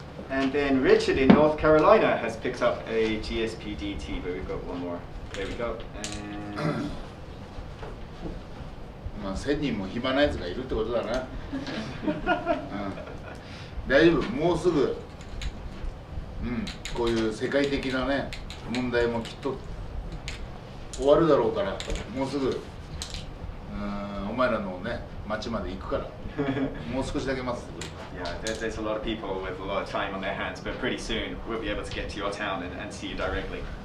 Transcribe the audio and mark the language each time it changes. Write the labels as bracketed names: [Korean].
[English] And then Richard in North Carolina has picked up a GSPDT, but we've got one more. There we go. And [Japanese] まあ1000人も暇なやつがいるってことだな。大丈夫、もうすぐ、こういう世界的なね問題もきっと終わるだろうから、もうすぐお前らのね町まで行くから、もう少しだけ待つ。 [English] Yeah, there's a lot of people with a lot of time on their hands, but pretty soon we'll be able to get to your town and see you directly.